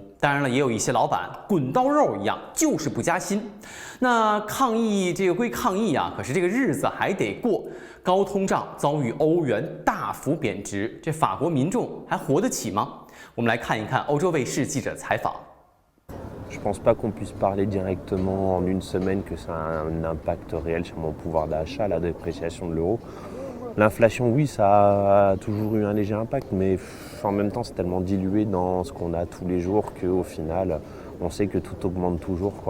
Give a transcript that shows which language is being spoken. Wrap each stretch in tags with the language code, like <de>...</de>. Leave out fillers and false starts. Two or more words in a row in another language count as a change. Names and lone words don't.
<zh>当然了，也有一些老板滚刀肉一样，就是不加薪。那抗议这个归抗议啊，可是这个日子还得过。高通胀遭遇欧元大幅贬值，这法国民众还活得起吗？我们来看一看欧洲卫视记者采访。</zh> <fr>Je pense pas qu'on puisse parler directement en une semaine que ça a un impact réel sur mon pouvoir d'achat, la dépréciation de l'euro. L'inflation, oui, ça a toujours eu un léger impact, mais en même temps, c'est tellement dilué dans ce qu'on a tous les jours qu'au final, on sait que tout augmente toujours, quoi.</fr>